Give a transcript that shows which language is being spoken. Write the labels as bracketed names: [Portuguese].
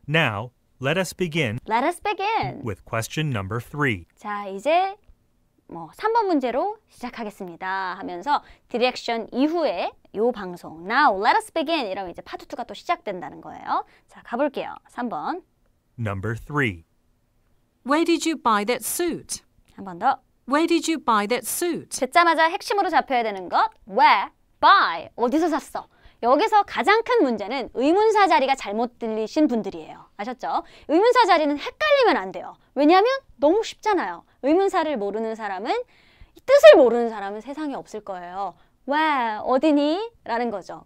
[English] Now, let us begin Let us begin. with question number 3. [Korean] 자, 이제 3번 문제로 시작하겠습니다 하면서 디렉션 이후에 요 방송 [English] Now, let us begin [Korean] 이러면 이제 파트 2가 또 시작된다는 거예요. 자, 가볼게요. 3번. [English] Number 3. Where did you buy that suit? [Korean] 한 번 더. [English] Where did you buy that suit? [Korean] 듣자마자 핵심으로 잡혀야 되는 것 Where, buy, 어디서 샀어? 여기서 가장 큰 문제는 의문사 자리가 잘못 들리신 분들이에요. 아셨죠? 의문사 자리는 헷갈리면 안 돼요. 왜냐하면 너무 쉽잖아요. 의문사를 모르는 사람은, 뜻을 모르는 사람은 세상에 없을 거예요. 왜? 어디니? 라는 거죠.